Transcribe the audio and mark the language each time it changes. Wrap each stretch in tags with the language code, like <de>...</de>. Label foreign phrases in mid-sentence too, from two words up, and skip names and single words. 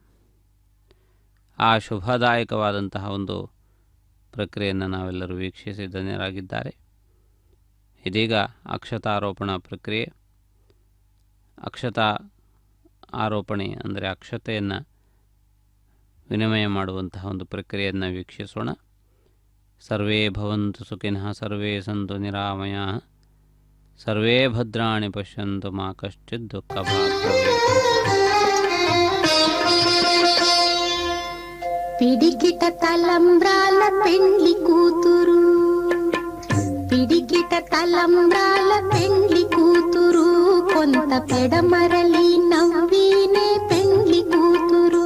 <kn>ಆ ಶುಭದಾಯಕವಾದಂತಹ ಒಂದು ಪ್ರಕ್ರಿಯೆಯನ್ನು ನಾವೆಲ್ಲರೂ ವೀಕ್ಷಿಸಿ ಧನ್ಯರಾಗಿದ್ದಾರೆ. ಇದೀಗ ಅಕ್ಷತಾರೋಪಣ ಪ್ರಕ್ರಿಯೆ. ಅಕ್ಷತಾ ಆರೋಪಣೆ ಅಂದರೆ ಅಕ್ಷತೆಯನ್ನು ವಿನಿಮಯ ಮಾಡುವಂತಹ ಒಂದು ಪ್ರಕ್ರಿಯೆಯನ್ನು ವೀಕ್ಷಿಸೋಣ.</kn> <sa>ಸರ್ವೇ ಭವಂತು ಸುಖಿನಃ, ಸರ್ವೇ ಸಂತು ನಿರಾಮಯಾಃ, ಸರ್ವೇ ಭದ್ರಾಣಿ ಪಶ್ಯಂತು ಮಾ ಕಶ್ಚಿತ್ ದುಃಖಭಾಗ್ ಭವೇತ್.</sa> <te>పిడికిట తలంబ్రాల పెండ్లి కూతురు, పిడికిట తలంబ్రాల పెండ్లి కూతురు, కొంత పెడమరలి నవ్వినే పెండ్లి కూతురు.</te>